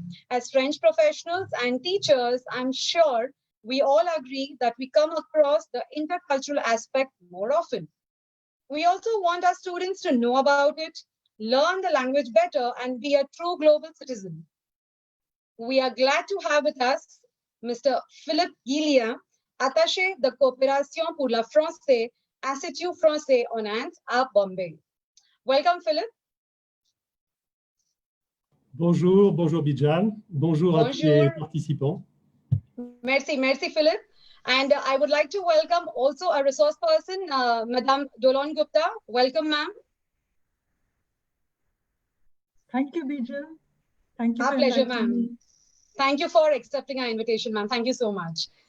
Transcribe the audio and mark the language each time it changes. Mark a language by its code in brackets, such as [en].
[en] As French professionals and teachers, I'm sure we all agree that we come across the intercultural aspect more often. We also want our students to know about it, learn the language better, and be a true global citizen. We are glad to have with us Mr. [fr] Philippe Guillien, attaché de coopération pour la français, Institut Français Inde à Bombay. [en] Welcome, Philippe. [fr] Bonjour, bonjour Bijal. Bonjour à tous les participants. Merci, Philippe. [en] And I would like to welcome also a resource person, Mme Dolon Gupta. Welcome, ma'am. Thank you, Bijal. Thank you. Our pleasure, ma'am. Thank you for accepting our invitation, ma'am. Thank you so much.